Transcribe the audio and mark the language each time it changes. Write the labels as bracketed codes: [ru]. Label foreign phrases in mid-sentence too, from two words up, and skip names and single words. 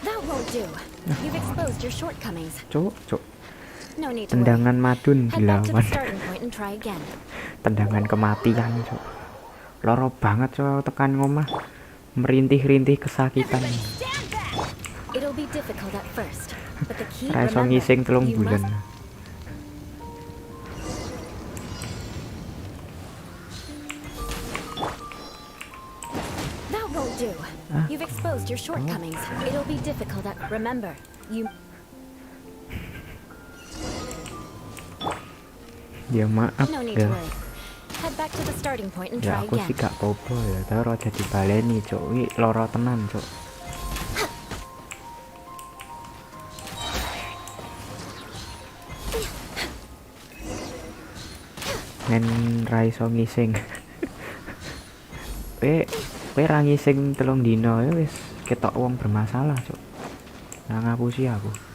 [en] won't do. You've exposed your shortcomings. [jv] Cuk. [en] No need to worry. [id] Tendangan madun [en] Head back to the [id] dilawan. [en] starting point and try again. [id] Tendangan kematian, [jv] Cuk. Loro banget, Cuk, tekan ngomah. [id] Merintih-rintih kesakitan. [en] It'll be difficult at first, but the key, [jv] Ra iso ngising 3 bulan. [en] That won't do. You've exposed your shortcomings. It'll be difficult at remember. You [jv] Ya maaf [en] No need [jv] ya. [en] to worry. Head back to the starting point and [jv] Ya [en] try [jv] aku [en] again. [jv] sih gak popo ya, tapi ora jadi baleni, Cuk. Wi loro tenan, Cuk. Men ra iso ngising. Kowe ra ngising 3 dino ya wis ketok wong bermasalah, Cuk. Nah ngapusi aku.